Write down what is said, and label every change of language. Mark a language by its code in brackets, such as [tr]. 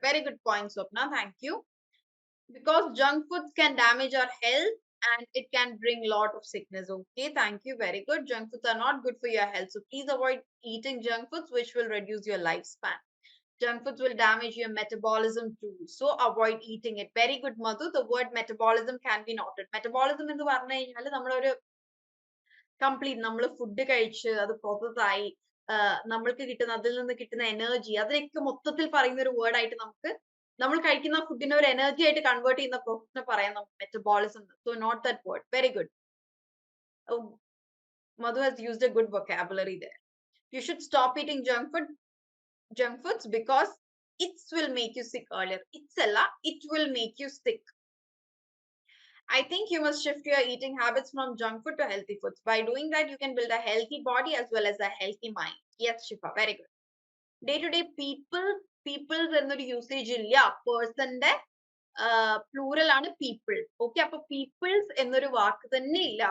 [en] Very good point, Swapna. Thank you. Because junk foods can damage our health and it can bring a lot of sickness. Okay, thank you. Very good. Junk foods are not good for your health. So please avoid eating junk foods, which will reduce your lifespan. Junk foods will damage your metabolism too. So avoid eating it. Very good, Madhu. The word metabolism can be noted. [ml] Metabolism എന്ന് പറഞ്ഞു കഴിഞ്ഞാൽ നമ്മളൊരു complete നമ്മൾ food കഴിച്ച് അത് process ആയി നമ്മൾക്ക് കിട്ടുന്ന അതിൽ നിന്ന് കിട്ടുന്ന എനർജി അതിനൊക്കെ മൊത്തത്തിൽ പറയുന്ന ഒരു വേർഡ് ആയിട്ട് നമുക്ക് നമ്മൾ കഴിക്കുന്ന ഫുഡിനെ ഒരു എനർജി ആയിട്ട് കൺവേർട്ട് ചെയ്യുന്ന പ്രോസസ്സിനെ പറയാം നമുക്ക് metabolism. [en] So note that word. Very good. Madhu has used a good vocabulary there. You should stop eating junk foods because it will make you sick earlier. It will make you sick. I think you must shift your eating habits from junk food to healthy foods. By doing that, you can build a healthy body as well as a healthy mind. Yes, Shifa, very good. Day to day, [ml] peoples എന്നൊരു usage ഇല്ല. പേഴ്സന്റെ plural ആണ് people. Okay, അപ്പൊ people's എന്നൊരു വാക്ക് തന്നെ ഇല്ല.